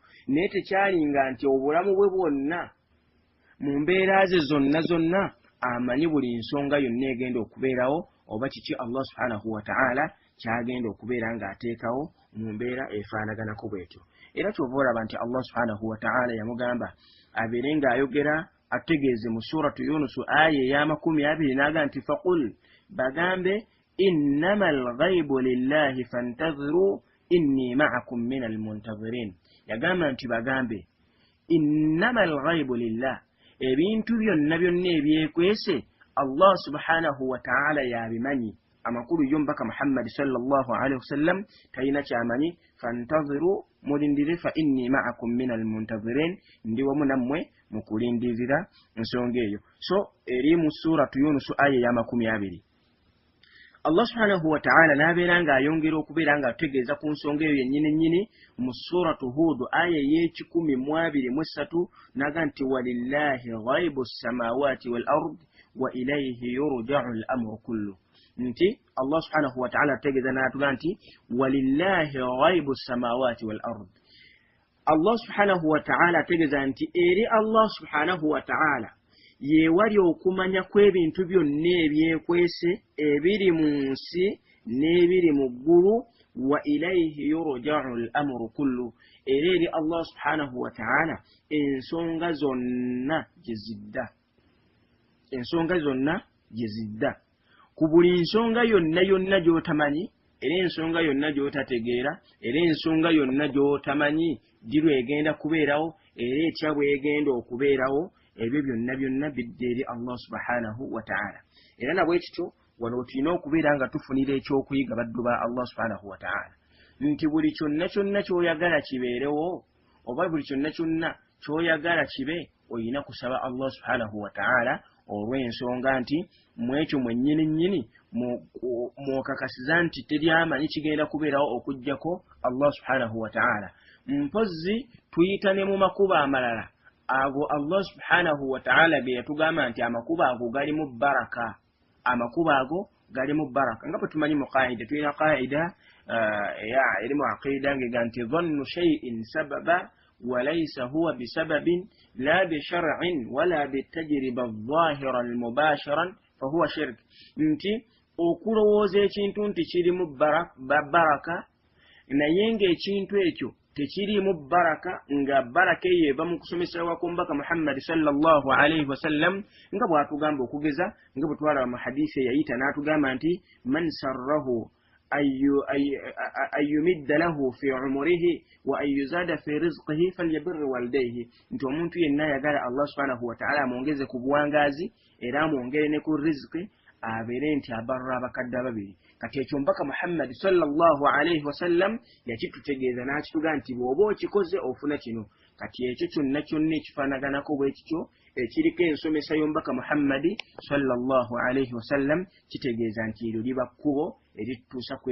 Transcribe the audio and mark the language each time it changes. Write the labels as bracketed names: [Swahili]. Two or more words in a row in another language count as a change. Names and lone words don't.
[Ganda] Naye tekyalinga nti obulamu bwe bwonna mu mbeera ze zonna amanyi buli nsonga yonna egenda okubeerawo oba kiki Allah [Arabic] سبحانه وتعالى [Ganda] kyagenda okubeera ng'ateekawo mu mbeera efaanaganako bwetyo. Era kyova olaba nti Allah [Arabic] سبحانه وتعالى [Ganda] yamugamba abeere ng'ayogera ategeeze mu suratu Yunus aya eya 20 n'agamba nti faqul bagambe [Arabic] إنما الغيب لله فانتظروا إني معكم من المنتظرين. [Ganda] Yagamba nti bagambe [Arabic] إنما الغيب لله, [Ganda] ebintu byonna ebyekwese Allah [Arabic] سبحانه وتعالى [Ganda] yabimanyi. Amakulu y'omubaka Muhammad [Arabic] صلى الله عليه وسلم [Ganda] talina kyamanyi. Fantadhiru, mulindire, [Arabic] فإني معكم من المنتظرين, [Ganda] ndi wamu nammwe mu kulindirira ensonga eyo. So eri mu suratu Yunus aya ya 20 Allah [Arabic] سبحانه وتعالى [Ganda] n'abeera ng'ayongera okubeera ng'ategeeza ku nsonga eyo yennyini mu suratu Hud aya y'e13 n'agamba nti [Arabic] ولله غيب السماوات والأرض وإليه يرجع الأمر كله. [Ganda] Nti Allah [Arabic] سبحانه وتعالى [Ganda] ategeeza n'atugamba nti [Arabic] ولله غيب السماوات والأرض. [Ganda] Allah [Arabic] سبحانه وتعالى [Ganda] ategeeza nti eri Allah [Arabic] سبحانه وتعالى [Ganda] yewali okumanya kw'ebintu byonna ebyekwese ebiri mu nsi n'ebiri mu ggulu. [Arabic] وإليه يرجع الأمر كله, [Ganda] era eri Allah [Arabic] سبحانه وتعالى [Ganda] ensonga zonna gye zidda. Ku buli nsonga yonna gy'otamanyi, era ensonga yonna gy'otategeera, era ensonga yonna gy'otamanyi dirwe egenda kubeerawo era etya bw'egenda okubeerawo, ebyo byonna bidde eri Allah [Arabic] سبحانه وتعالى. [Ganda] Era nabwe kityo wano tulina okubeera nga tufunira ekyokuyiga baddu ba Allah [Arabic] سبحانه وتعالى [Ganda] nti buli kyonna ky'oyagala kibeerewo oba buli kyonna ky'oyagala kibe oyina kusaba Allah [Arabic] سبحانه وتعالى [Ganda] olw'ensonga nti mu ekyo mwennyini mwokakasiza nti teryamanyi kigenda kubeerawo okuggyako Allah [Arabic] سبحانه وتعالى. [Ganda] Mpozzi tuyita ne mu makubo amalala ago Allah [Arabic] سبحانه وتعالى [Ganda] ge yatugamba nti amakubo ago galimu baraka. Amakubo ago galimu baraka. Nga bwe tumanyi mu qaida, tulina qaida ya elimu aqida ngega nti [Arabic] ظن شيء سببا وليس هو بسبب لا بشرع ولا بتجربة الظاهرة المباشرة فهو شرك. [Ganda] Nti okulowooza ekintu nti kirimu baraka naye ng'ekintu ekyo tekirimu baraka, nga baraka eyo eva mu kusomesa kw'omubaka Muhammad [Arabic] صلى الله عليه وسلم [Ganda] nga bw'atugamba okugeza nga bwe twalaba mu hadisi eyayita n'atugamba nti [Arabic] من سره أن يمد له في عمره وأن يزاد في رزقه فليبر والديه [Ganda] nti omuntu yenna ayagala Allah [Arabic] سبحانه وتعالى [Ganda] amwongeze ku buwangazi era amwongere ne ku rizqi abeere nti abarra abakadde ababiri kati ekyo mbaka Muhammad [Arabic] صلى الله عليه وسلم [Ganda] yakitutegeeza n'akituga nti bw'oba okikoze ofuna kino kati ekyo kyonna kyonna ekifaanaganako bwekityo ekiriko ensomesa y'omubaka Muhammad [Arabic] صلى الله عليه وسلم [Ganda] kitegeeza nti eryo liba kkubo erituusa ku